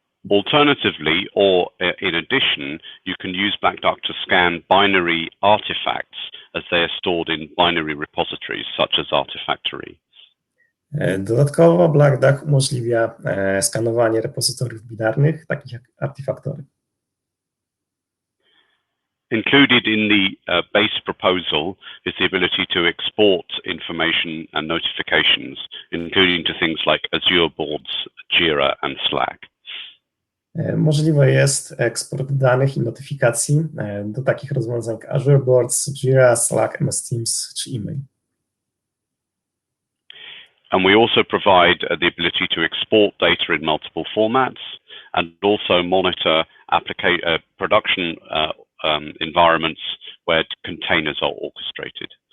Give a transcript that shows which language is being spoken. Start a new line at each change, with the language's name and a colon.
English: Alternatively, or in addition, you can use Black Duck to scan binary artifacts as they are stored in binary repositories such as Artifactory.
Polish: Dodatkowo Black Duck umożliwia skanowanie repozytoriów binarnych, takich jak Artifactory.
English: Included in the base proposal is the ability to export information and notifications, including to things like Azure Boards, Jira and Slack.
Polish: Możliwe jest eksport danych i notyfikacji do takich rozwiązań jak Azure Boards, Jira, Slack, MS Teams czy e-mail.
English: And we also provide the ability to export data in multiple formats and also monitor production environments where containers are orchestrated.